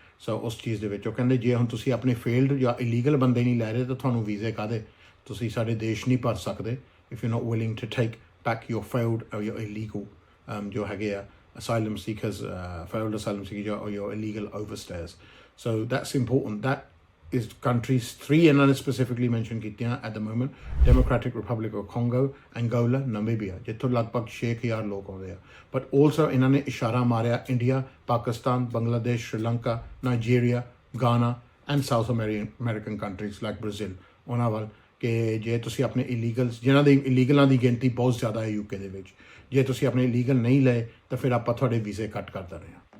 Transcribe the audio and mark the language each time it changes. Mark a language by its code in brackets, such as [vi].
[pa] ਸੋ ਉਸ ਚੀਜ਼ ਦੇ ਵਿੱਚ ਉਹ ਕਹਿੰਦੇ ਜੇ ਹੁਣ ਤੁਸੀਂ ਆਪਣੇ ਫੇਲਡ ਜਾਂ ਇਲੀਗਲ ਬੰਦੇ ਨਹੀਂ ਲੈ ਰਹੇ ਤਾਂ ਤੁਹਾਨੂੰ ਵੀਜ਼ੇ ਕਾਹਦੇ, ਤੁਸੀਂ ਸਾਡੇ ਦੇਸ਼ ਨਹੀਂ ਭਰ ਸਕਦੇ [en] if you not willing to take back your failed or your illegal [pa] ਜੋ ਹੈਗੇ ਆ [en] asylum seekers, failed asylum seekers or your illegal overstayers. So that's important. That is countries 3 ਇਹਨਾਂ ਨੇ specifically mention ਕੀਤੀਆਂ at the moment: Democratic Republic of Congo, Angola, Namibia, [pa] ਜਿੱਥੋਂ ਲਗਭਗ 6,000 ਲੋਕ ਆਉਂਦੇ ਆ। But also ਇਹਨਾਂ ਨੇ ਇਸ਼ਾਰਾ ਮਾਰਿਆ ਇੰਡੀਆ, ਪਾਕਿਸਤਾਨ, ਬੰਗਲਾਦੇਸ਼, ਸ਼੍ਰੀਲੰਕਾ, ਨਾਈਜੀਰੀਆ, ਗਾਨਾ [en] and South American countries like Brazil [pa] ਉਹਨਾਂ ਵੱਲ ਕਿ ਜੇ ਤੁਸੀਂ ਆਪਣੇ ਇਲੀਗਲਸ, ਜਿਨ੍ਹਾਂ ਦੇ ਇਲੀਗਲਾਂ ਦੀ ਗਿਣਤੀ ਬਹੁਤ ਜ਼ਿਆਦਾ ਹੈ UK ਦੇ ਵਿੱਚ, ਜੇ ਤੁਸੀਂ ਆਪਣੇ ਇਲੀਗਲ ਨਹੀਂ ਲਏ ਤਾਂ ਫਿਰ ਆਪਾਂ ਤੁਹਾਡੇ ਵੀਜ਼ੇ ਕੱਟ ਕਰ ਦਿੰਦੇ ਹਾਂ।